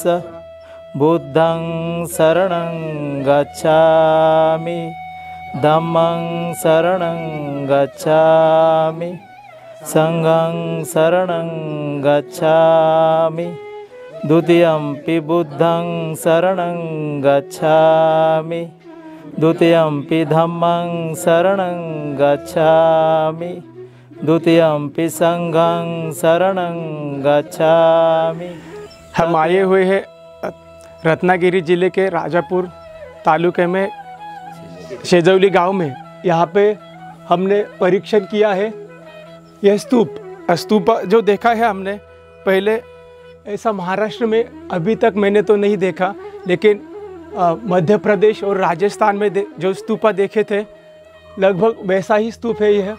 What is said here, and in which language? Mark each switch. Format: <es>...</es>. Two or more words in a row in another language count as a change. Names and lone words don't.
<pi>बुद्धं शरणं गच्छामि, धम्मं शरणं गच्छामि, संघं शरणं गच्छामि, द्वितीयंपि बुद्धं शरणं गच्छामि, द्वितीयंपि धम्मं शरणं गच्छामि, द्वितीयंपि संघं शरणं गच्छामि।</pi> <hi>हम आए हुए हैं रत्नागिरी जिले के राजापुर तालुके में शेजौली गांव में। यहाँ पे हमने परीक्षण किया है। यह स्तूप जो देखा है हमने पहले ऐसा महाराष्ट्र में अभी तक मैंने तो नहीं देखा, लेकिन मध्य प्रदेश और राजस्थान में जो स्तूपा देखे थे लगभग वैसा ही स्तूप है यह।</hi>